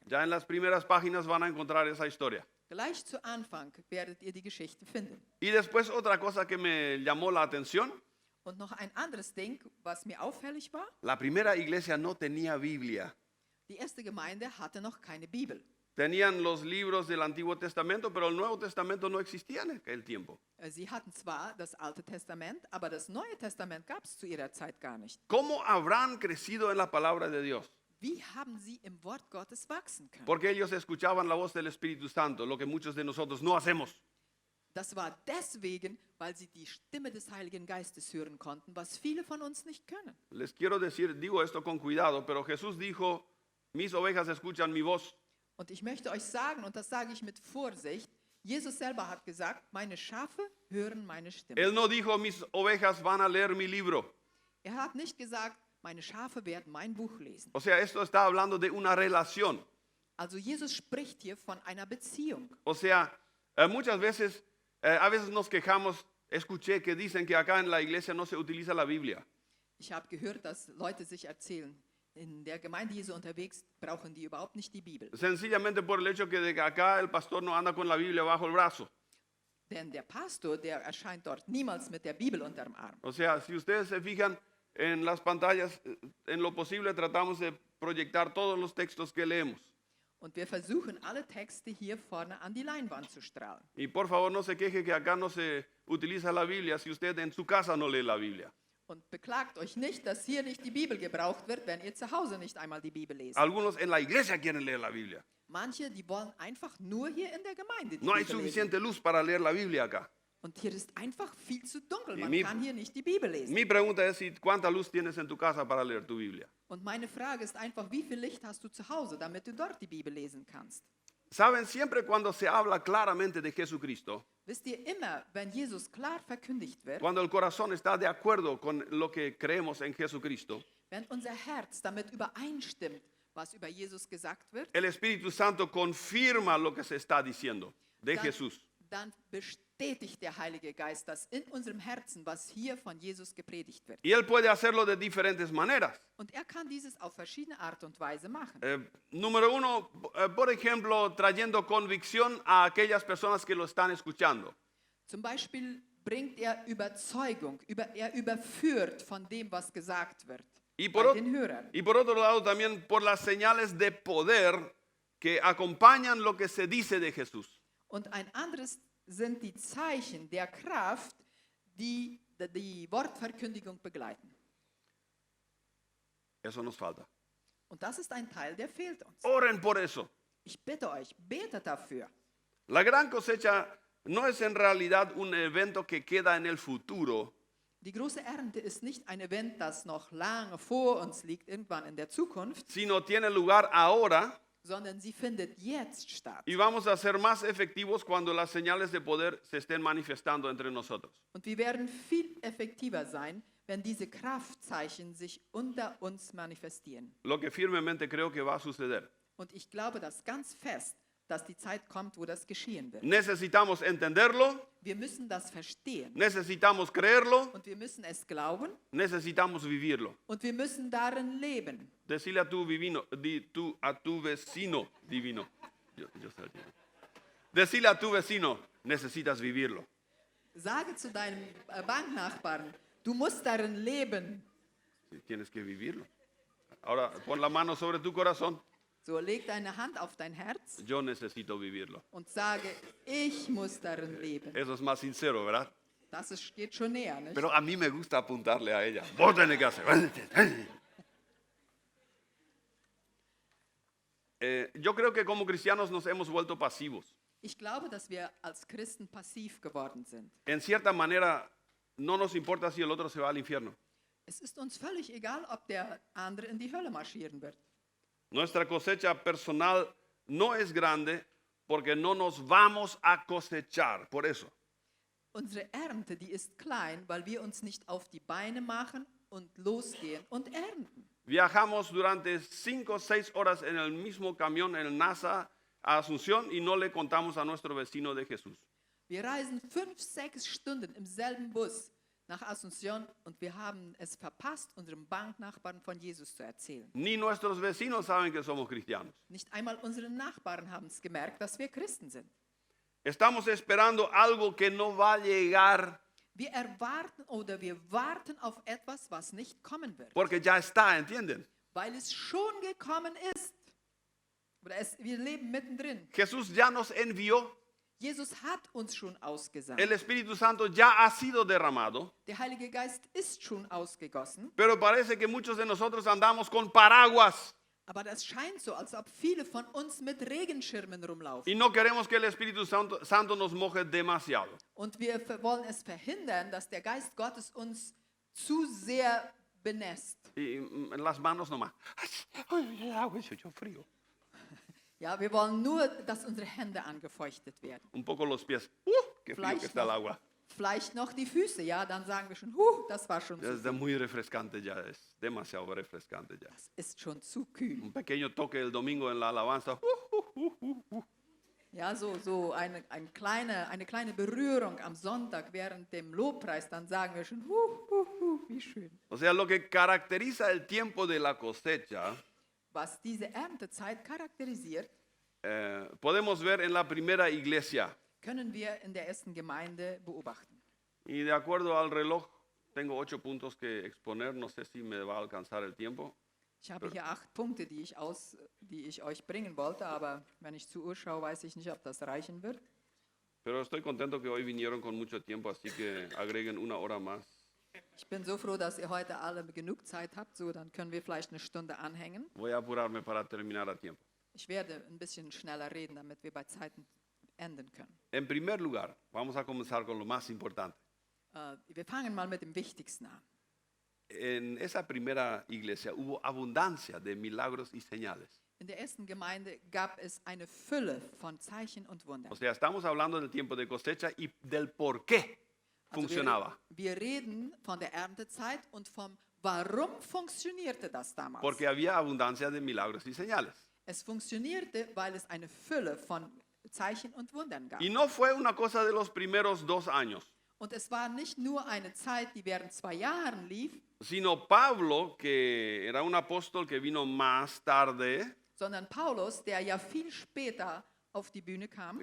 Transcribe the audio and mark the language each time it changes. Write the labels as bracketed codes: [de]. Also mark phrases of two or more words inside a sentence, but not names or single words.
[es] Ya en las primeras páginas van a encontrar esa historia. [de] Gleich zu Anfang werdet ihr die Geschichte finden. [es] Y después otra cosa que me llamó la atención, [de] Und noch ein anderes Ding, was mir auffällig war. [es] La primera iglesia no tenía Biblia. [de] Die erste Gemeinde hatte noch keine Bibel. [es] Tenían los libros del Antiguo Testamento, pero el Nuevo Testamento no existía en aquel tiempo. [de] Sie hatten zwar das Alte Testament, aber das Neue Testament gab es zu ihrer Zeit gar nicht. [es] ¿Cómo habrán crecido en la palabra de Dios? [de] Wie haben sie im Wort Gottes wachsen können? [es] Porque ellos escuchaban la voz del Espíritu Santo, lo que muchos de nosotros no hacemos. [de] Das war deswegen, weil sie die Stimme des Heiligen Geistes hören konnten, was viele von uns nicht können. [es] Les quiero decir, digo esto con cuidado, pero Jesús dijo, mis ovejas escuchan mi voz. [de] Und ich möchte euch sagen, und das sage ich mit Vorsicht, Jesus selber hat gesagt, meine Schafe hören meine Stimme. [es] Él no dijo, mis ovejas van a leer mi libro. [de] Er hat nicht gesagt, meine Schafe werden mein Buch lesen. [es] O sea, esto está hablando de una relación. [de] Also Jesus spricht hier von einer Beziehung. [es] O sea, muchas veces, a veces nos quejamos, escuché que dicen que acá en la iglesia no se utiliza la Biblia. [de] Ich habe gehört, dass Leute sich erzählen, in der Gemeinde Jesu unterwegs brauchen die überhaupt nicht die Bibel. [es] Sencillamente por el hecho que de que acá el pastor no anda con la Biblia bajo el brazo. [de] Denn der Pastor, der erscheint dort niemals mit der Bibel unterm Arm. [es] O sea, si ustedes se fijan en las pantallas, en lo posible tratamos de proyectar todos los textos que leemos. [de] Und wir versuchen, alle Texte hier vorne an die Leinwand zu strahlen. [es] Y por favor no se queje que acá no se utiliza la Biblia si usted en su casa no lee la Biblia. [de] Und beklagt euch nicht, dass hier nicht die Bibel gebraucht wird, wenn ihr zu Hause nicht einmal die Bibel lest. [es] Algunos en la iglesia quieren leer la Biblia. [de] Manche, die wollen einfach nur hier in der Gemeinde die [es] No hay [de] Bibel lesen. [es] suficiente luz para leer la Biblia acá. [de] Und hier ist einfach viel zu dunkel. [es] Y [de] Man [es] mi- [de] kann hier nicht die Bibel lesen. [es] Mi pregunta es si cuánta luz tienes en tu casa para leer tu Biblia. [de] Und meine Frage ist einfach, wie viel Licht hast du zu Hause, damit du dort die Bibel lesen kannst? [es] Saben, siempre cuando se habla claramente de Jesucristo, [de] Wisst ihr, immer, wenn Jesus klar verkündigt wird, [es] cuando el corazón está de acuerdo con lo que creemos en Jesucristo, [de] wenn unser Herz damit übereinstimmt, was über Jesus gesagt wird, [es] el Espíritu Santo confirma lo que se está diciendo de Jesús. [de] dann bestätigt der Heilige Geist das in unserem Herzen, was hier von Jesus gepredigt wird. [es] Y Él puede hacerlo de diferentes maneras. [de] Und er kann dieses auf verschiedene Art und Weise machen. [es] Número uno, por ejemplo, trayendo convicción a aquellas personas que lo están escuchando. [de] Zum Beispiel bringt er Überzeugung, er überführt von dem, was gesagt wird, [es] Y [de] bei [es] por, [de] den Hörern. [es] y por otro lado también por las señales de poder que acompañan lo que se dice de Jesús. [de] Und ein anderes sind die Zeichen der Kraft, die die Wortverkündigung begleiten. [es] Eso nos falta. [de] Und das ist ein Teil, der fehlt uns. [es] Oren por eso. [de] Ich bitte euch, betet dafür. [es] La gran cosecha no es en realidad un evento que queda en el futuro, [de] Die große Ernte ist nicht ein Event, das noch lange vor uns liegt, irgendwann in der Zukunft, [es] sino tiene lugar ahora [de] sondern sie findet jetzt statt. [es] y vamos a ser más efectivos cuando las señales de poder se estén manifestando entre nosotros. [de] Und wir werden viel effektiver sein, wenn diese Kraftzeichen sich unter uns manifestieren. [es] Lo que firmemente creo que va a suceder. [de] Und ich glaube das ganz fest, dass die Zeit kommt, wo das geschehen wird. [es] Necesitamos entenderlo, [de] Wir müssen das verstehen [es] necesitamos creerlo, [de] und wir müssen es glauben [es] necesitamos vivirlo. [de] und wir müssen darin leben. [es] Decirle a tu a tu vecino divino. Yo sé el divino. Decirle a tu vecino, necesitas vivirlo. [de] Sage zu deinem Banknachbarn, du musst darin leben. [es] Sí, tienes que vivirlo. Ahora pon la mano sobre tu corazón. [de] So, leg deine Hand auf dein Herz [es] Yo necesito vivirlo. [de] und sage, ich muss darin leben. [es] Eso es más sincero, ¿verdad? [de] Das geht schon näher, nicht? [es] Pero a mí me gusta apuntarle a ella. Vos tenés que hacer. Yo creo que como cristianos nos hemos vuelto pasivos. [de] Ich glaube, dass wir als Christen passiv geworden sind. [es] En cierta manera, no nos importa si el otro se va al infierno. [de] Es ist uns völlig egal, ob der andere in die Hölle marschieren wird. [es] Nuestra cosecha personal no es grande porque no nos vamos a cosechar. Por eso. [de] Unsere Ernte, die ist klein, weil wir uns nicht auf die Beine machen und losgehen und ernten. [es] Viajamos durante 5 o 6 horas en el mismo camión en el NASA a Asunción y no le contamos a nuestro vecino de Jesús. [de] Wir reisen 5, 6 Stunden im selben Bus nach Asunción und wir haben es verpasst, unserem Banknachbarn von Jesus zu erzählen. [es] Ni nuestros vecinos saben que somos cristianos. [de] Nicht einmal unsere Nachbarn haben es gemerkt, dass wir Christen sind. [es] Estamos esperando algo que no va a llegar. [de] Wir erwarten oder wir warten auf etwas, was nicht kommen wird. [es] Porque ya está, ¿entienden? [de] Weil es schon gekommen ist. Oder wir leben mittendrin. [es] Jesús ya nos envió, [de] Jesus hat uns schon ausgesandt. [es] el Espíritu Santo ya ha sido derramado, [de] Der Heilige Geist ist schon ausgegossen. [es] pero parece que muchos de nosotros andamos con paraguas [de] Aber das scheint so, als ob viele von uns mit Regenschirmen rumlaufen. [es] y no queremos que el Espíritu Santo nos moje demasiado. [de] Und wir wollen es verhindern, dass der Geist Gottes uns zu sehr benässt. [es] Y en las manos nomás. Ay, el agua se echó frío. [de] Ja, wir wollen nur, dass unsere Hände angefeuchtet werden. [es] Un poco los pies. Qué frío que [de] Vielleicht [es] está el agua. [de] Vielleicht noch die Füße, ja, dann sagen wir schon, das war schon zu [es] Es muy refrescante ya, es demasiado refrescante ya. [de] Das ist schon zu kühl. [es] Un pequeño toque el domingo en la alabanza. [de] Ja, so eine kleine Berührung am Sonntag während dem Lobpreis, dann sagen wir schon, wie schön. [es] O sea, lo que caracteriza el tiempo de la cosecha, [de] Was diese Erntezeit charakterisiert, [es] podemos ver en la primera iglesia. [de] können wir in der ersten Gemeinde beobachten. [es] Y de acuerdo al reloj, tengo 8 puntos que exponer. No sé si me va a alcanzar el tiempo. [de] Ich habe hier 8 Punkte, die ich euch bringen wollte, aber wenn ich zur Uhr schaue, weiß ich nicht, ob das reichen wird. [es] Pero estoy contento que hoy vinieron con mucho tiempo, así que agreguen 1 hora más. [de] Ich bin so froh, dass ihr heute alle genug Zeit habt, so dann können wir vielleicht eine Stunde anhängen. [es] Voy a apurarme para terminar a tiempo. [de] Ich werde ein bisschen schneller reden, damit wir bei Zeiten enden können. [es] En primer lugar, vamos a comenzar con lo más importante. [de] Wir fangen mal mit dem Wichtigsten an. [es] En esa primera iglesia hubo abundancia de milagros y señales. [de] In der ersten Gemeinde gab es eine Fülle von Zeichen und Wundern. [es] O sea, estamos hablando del tiempo de cosecha y del por qué funcionaba. [de] Wir reden von der Erntezeit und vom Warum funktionierte das damals. [es] Porque había abundancia de milagros y señales. [de] Es funktionierte, weil es eine Fülle von Zeichen und Wundern gab. [es] Y no fue una cosa de los primeros 2 años, [de] Und es war nicht nur eine Zeit, die während 2 Jahren lief, [es] sino Pablo, que era un apóstol que vino más tarde, [de] sondern Paulus, der ja viel später auf die Bühne kam.